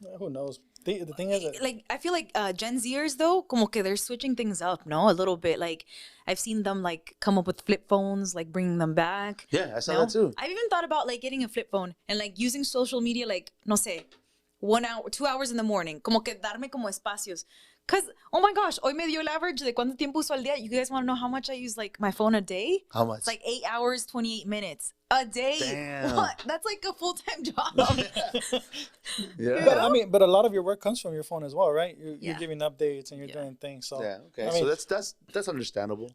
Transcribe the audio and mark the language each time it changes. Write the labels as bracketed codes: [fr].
[en] Who knows? The thing is that, like, I feel like Gen Zers, though, [es] como que [en] they're switching things up, no? A little bit. Like, I've seen them, like, come up with flip phones, like, bringing them back. Yeah, I saw that too. I've even thought about, like, getting a flip phone and, like, using social media, like, [es] no sé, [en] 1 hour, 2 hours in the morning. [es] Como que darme como espacios. [en] Because, oh my gosh, [es] hoy me dio el average de cuánto tiempo uso al día. [en] You guys want to know how much I use, like, my phone a day? How much? It's like 8 hours, 28 minutes a day. Damn. What? That's like a full-time job. Yeah. but I mean, but a lot of your work comes from your phone as well, right? You're Yeah. giving updates and you're doing things. So Yeah, okay. I mean, So that's understandable.